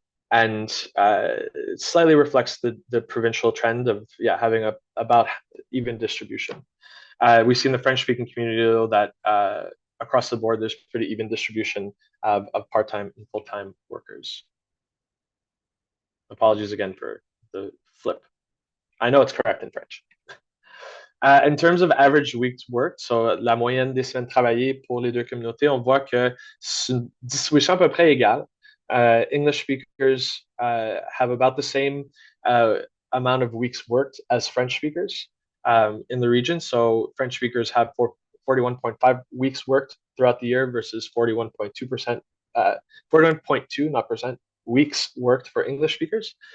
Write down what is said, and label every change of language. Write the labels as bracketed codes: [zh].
[en] And it slightly reflects the provincial trend of having about even distribution. We see in the French-speaking community, though, that across the board there's pretty even distribution of part-time and full-time workers. Apologies again for the flip. I know it's correct in French. In terms of average weeks worked, [fr] so la moyenne des semaines travaillées pour les deux communautés, on voit que c'est une distribution à peu près égale. [en] English speakers have about the same amount of weeks worked as French speakers in the region. So French speakers have 41.5 weeks worked throughout the year versus 41.2%, 41.2, not percent, weeks worked for English speakers.